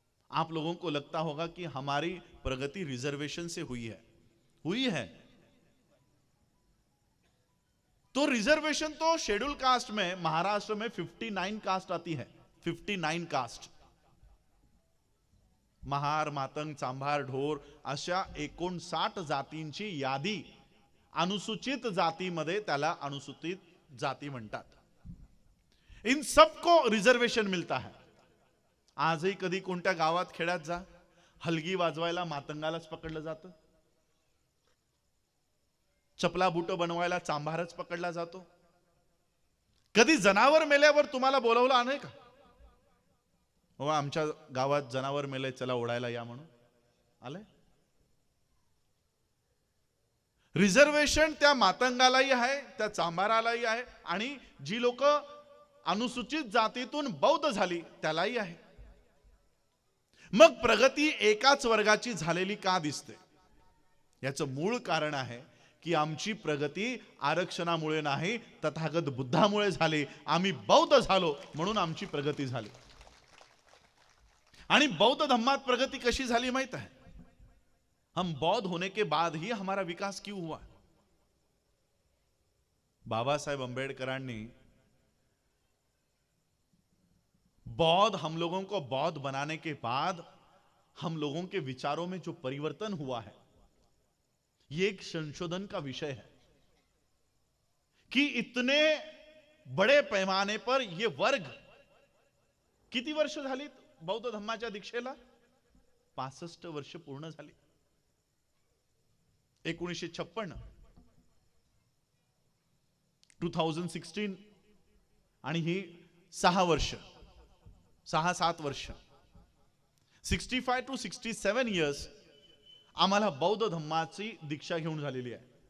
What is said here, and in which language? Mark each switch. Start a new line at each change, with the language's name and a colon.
Hindi: आप लोगों को लगता होगा कि हमारी प्रगति रिजर्वेशन से हुई है, हुई है। तो रिजर्वेशन तो शेड्यूल कास्ट में महाराष्ट्र में 59 कास्ट आती है, 59 कास्ट।
Marathi: महार, मातंग, चांभार, ढोर अशा 59 जातींची यादी अनुसूचित जातीमध्ये त्याला अनुसूचित जाती म्हणतात।
Hindi: इन सबको रिजर्वेशन मिलता है।
Marathi: आजही कधी कोणत्या गावात खेड्यात जा, हलगी वाजवायला मातंगालाच पकडलं जातं, चपला बुट बनवायला चांभारच पकडला जातो। कधी जनावर मेल्यावर तुम्हाला बोलवलं नाही का? हो आमच्या गावात जनावर मेले, चला ओढायला या म्हणून आले? रिझर्वेशन त्या मातंगालाही आहे, त्या चांभारालाही आहे, आणि जी लोक अनुसूचित जातीतून बौद्ध झाली त्यालाही आहे। मग प्रगती एकाच वर्गाची झालेली का दिसते? याचं मूळ कारण आहे की आमची प्रगती आरक्षणामुळे नाही, तथागत बुद्धामुळे झाली। आम्ही बौद्ध झालो म्हणून आमची प्रगती झाली। आणि बौद्ध धम्मात प्रगती कशी झाली माहित है?
Hindi: हम बौद्ध होने के बाद ही हमारा विकास क्यों हुआ?
Marathi: बाबा साहेब अंबेडकरांनी बौद्ध,
Hindi: हम लोगों को बौद्ध बनाने के बाद हम लोगों के विचारों में जो परिवर्तन हुआ है, ये एक संशोधन का विषय है कि इतने बड़े पैमाने पर ये वर्ग,
Marathi: किती वर्ष झाली बौद्ध धम्माच्या दीक्षेला? 65 वर्ष पूर्ण झाली। 1956, 2016 आणि ही 6-7 वर्ष, 65 to 67 इयर्स आम्हाला बौद्ध धम्माची दीक्षा घेऊन झालेली आहे।